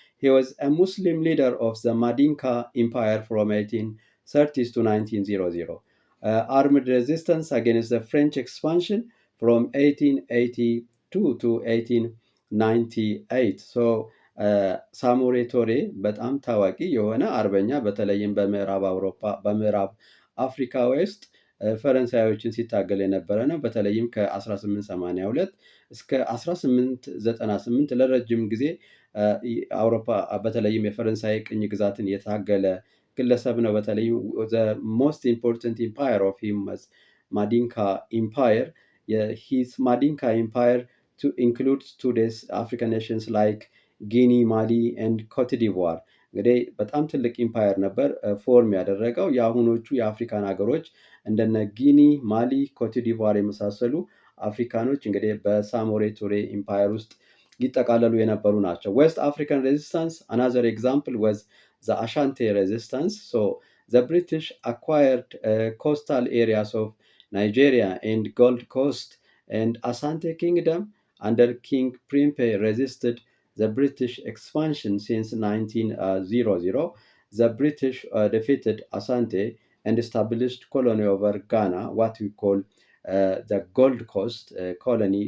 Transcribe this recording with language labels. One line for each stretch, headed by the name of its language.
English: He was a Muslim leader of the Madinka Empire from 1830s to 1900. Armed resistance against the French expansion from 1882 to 1898.
Amharic: So ሳሙሬ ቶሬ በጣም ታዋቂ የሆነ አርበኛ በተለይም በምዕራብ አፍሪካ ውስጥ ፈረንሳዮችን ሲታገል የነበረ ነው። በተለይም ከ1882 እስከ 1898 ለረጅም ጊዜ አውሮፓ በተለይም የፈረንሳይ ቅኝ ግዛትን የታገለ ግለሰብ ነው። በተለይም
English: the most important empire of him was Madinka Empire. His Madinka Empire to include today's African nations like Guinea, Mali and Cote d'Ivoire.
Amharic: እንግዲህ በጣም ትልቅ ኢምፓየር ነበር ፎርም ያደረገው። የአሁኖቹ የአፍሪካን ሀገሮች እንደነ ጊኒ፣ ማሊ፣ ኮት ዲቫር የመሳሰሉ አፍሪካኖች እንግዲህ በሳሞሬ ቱሬ ኢምፓየር ውስጥ ይጠቃለሉ የነበሩ ናቸው።
English: ዌስት አፍሪካን ሬዚስታንስ another example was the Ashanti resistance. So the British acquired coastal areas of Nigeria and Gold Coast, and Asante Kingdom under King Primpe resisted the British expansion since 1900. The British defeated Asante and established colony over Ghana, what we call the Gold Coast colony.